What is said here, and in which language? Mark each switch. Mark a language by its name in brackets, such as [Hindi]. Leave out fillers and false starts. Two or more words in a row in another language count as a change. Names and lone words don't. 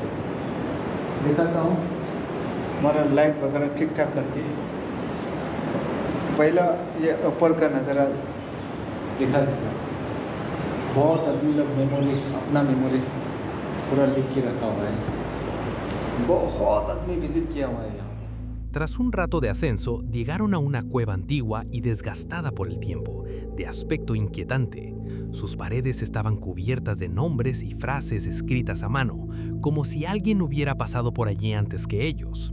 [Hindi] दिखाता हूँ हमारा लाइट वगैरह ठीक ठाक करके। पहला ये ऊपर का नज़ारा दिखा देता। बहुत आदमी लोग मेमोरी, अपना मेमोरी पूरा लिख के रखा हुआ है। बहुत आदमी विजिट किया हुआ है यहाँ। [Spanish] Tras un rato de ascenso, llegaron a una cueva antigua y desgastada por el tiempo, de aspecto inquietante. Sus paredes estaban cubiertas de nombres y frases escritas a mano, como si alguien hubiera pasado por allí antes que ellos.